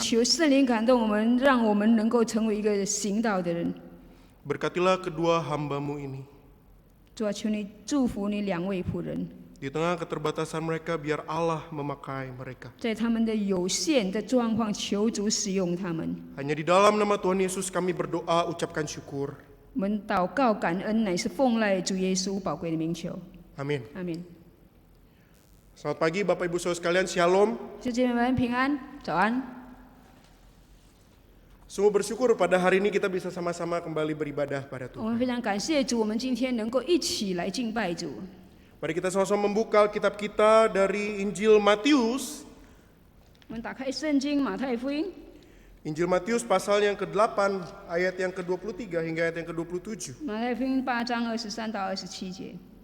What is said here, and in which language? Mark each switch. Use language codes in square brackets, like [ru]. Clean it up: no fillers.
[zh] 求圣灵感动我们，让我们能够成为一个行道的人。 [id] Berkatilah kedua hamba-Mu ini. [zh] 主啊，求你祝福你两位仆人， [id] Di tengah keterbatasan mereka, biar Allah memakai mereka. [zh] 在他们的有限的状况，求主使用他们。 [id] Hanya di dalam nama Tuhan Yesus kami berdoa, ucapkan syukur. [zh] 我们祷告感恩，乃是奉赖主耶稣宝贵的名求。 [id] Amin. [zh] 阿门。 [id] Selamat pagi Bapak Ibu Saudara sekalian, Shalom. [zh] 弟兄姐妹们平安，早安。 [id] Sungguh bersyukur pada hari ini kita bisa sama-sama kembali beribadah pada [zh] 我 [id] Tuhan. [zh] 们非常感谢主，我们今天能够一起来敬拜主。 [id] Mari kita sama-sama membuka Alkitab kita dari Injil Matius. [zh] 我们打开圣经马太福音， [id] Injil Matius pasal yang ke-8 ayat yang ke-23 hingga ayat yang ke-27. [zh] 马太福音8章23到27节。